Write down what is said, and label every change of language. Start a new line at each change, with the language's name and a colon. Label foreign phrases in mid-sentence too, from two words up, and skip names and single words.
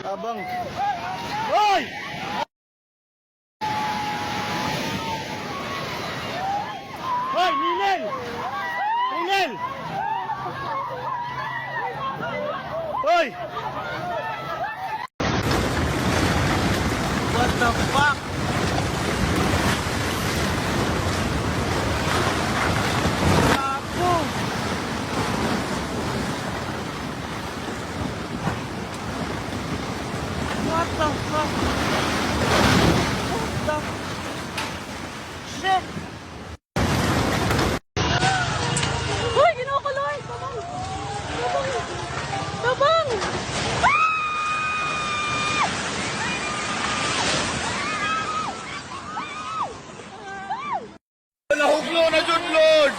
Cebuano: Yabang. Hoy! Hoy, Ninel! Ninel! Hoy!
English: What the fuck?
Cebuano: Apo!
English: What the fuck? What the shit?
Cebuano: Hoy, kinukuloy! Tabang! Tabang! Nahuklo na jud, Lord!